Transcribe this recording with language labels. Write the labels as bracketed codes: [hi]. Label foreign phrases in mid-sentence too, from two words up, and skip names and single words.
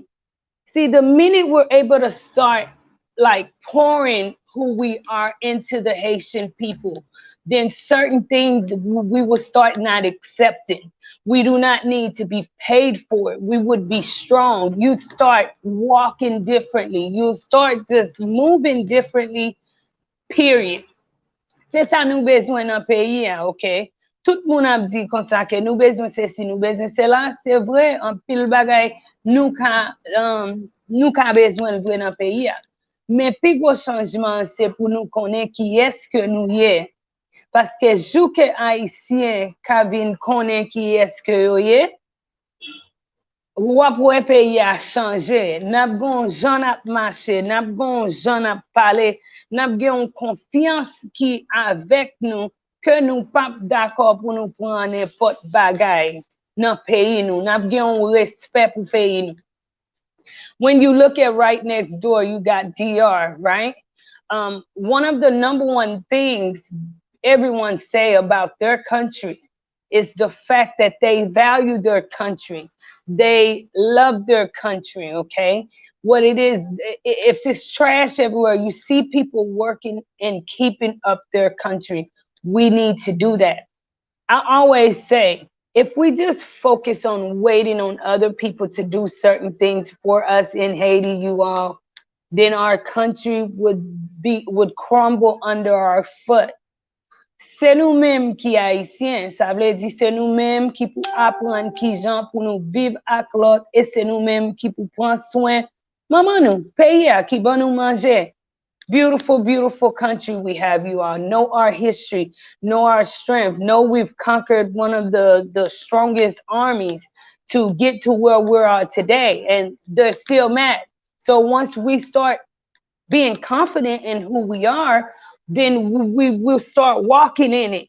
[en] See, the minute we're able to start like pouring who we are into the Haitian people, then certain things we will start not accepting. We do not need to be paid for it. We would be strong. You start walking differently. You start just moving differently, period. [ht] Se sa nou bezwen nan peyi an, ok? Tout moun ap di konsa ke nou bezwen se si, nou bezwen se la, se vre, an pil bagay nou ka, nou ka bezwen vre nan peyi an. Men pi gwo chanjman se pou nou konen ki eske nou ye. Paske jou ke Haitien ka vin konen ki eske yo ye, wap wè peyi a chanje, nap gon jan ap mache, nap gon jan ap pale, nap gen yon konfians ki avek nou, ke nou pap d'akor pou nou pran nepot bagay nan peyi nou, nap gen yon respect pou peyi nou. [en] When you look at right next door, you got DR, right? One of the number one things everyone say about their country is the fact that they value their country. They love their country, okay? What it is, if it's trash everywhere, you see people working and keeping up their country. We need to do that. I always say, if we just focus on waiting on other people to do certain things for us in Haiti, you all, then our country would crumble under our foot. [ht] Se nou menm ki Haitien, sa vle di se nou menm ki pou apren ki jan pou nou viv ak lot, e se nou menm ki pou pran soin maman nou, peye a ki ban nou manje. [en] Beautiful, beautiful country we have, you all. Know our history, know our strength, know we've conquered one of the strongest armies to get to where we are today, and they're still mad. So once we start being confident in who we are, then we will start walking in it.